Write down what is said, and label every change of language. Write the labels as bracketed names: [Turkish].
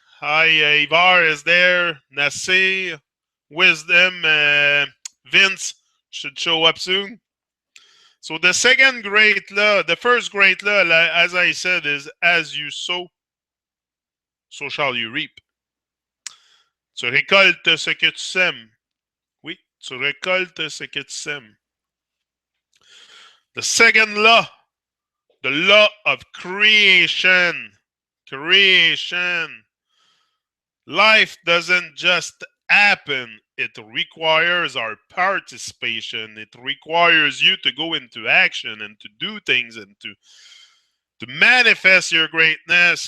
[English] Hi, Ivar is there. Nassé. Wisdom. Vince should show up soon. So the second great law, the first great law, as I said, is as you sow, so shall you reap. [French] Tu récoltes ce que tu sèmes. Oui, tu récoltes ce que tu sèmes. [English] The second law, the law of creation. Creation. Life doesn't just happen. It requires our participation. It requires you to go into action and to do things and to manifest your greatness.